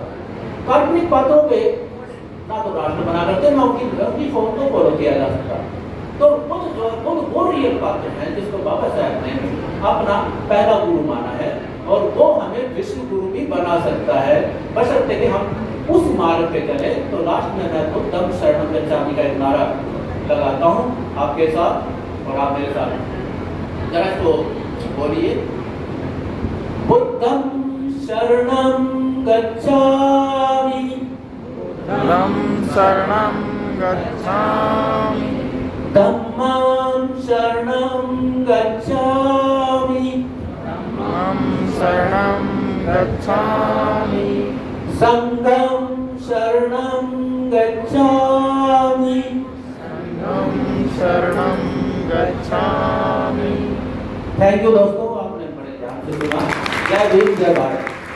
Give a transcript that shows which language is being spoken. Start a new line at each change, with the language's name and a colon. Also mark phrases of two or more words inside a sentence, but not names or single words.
Hindi: काल्पनिक पात्रों पे ना तो राष्ट्र बना करते, ना उनकी फॉर्म को फॉलो किया जा सकता। तो बुद्ध वो रियल पात्र है जिसको बाबा साहब ने अपना पहला गुरु माना है, और वो हमें विश्व गुरु भी बना सकता है, बशर्ते कि हम उस मार्ग पे चले। तो लास्ट में मैं
Pali: बुद्धं शरणं गच्छामि
Hindi: का एक नारा लगाता हूँ आपके साथ, और आप मेरे साथ जरा इसको बोलिए।
Pali: बुद्धं शरणं गच्छामि, बुद्धं शरणं गच्छामि, धम्मं शरणं गच्छामि, धम्मं शरणं गच्छामि, संघं शरणं गच्छामि, संघं शरणं गच्छामि।
English: thank you
Hindi: दोस्तों, आपने बड़े ध्यान से सुना। जय भीम जय भारत।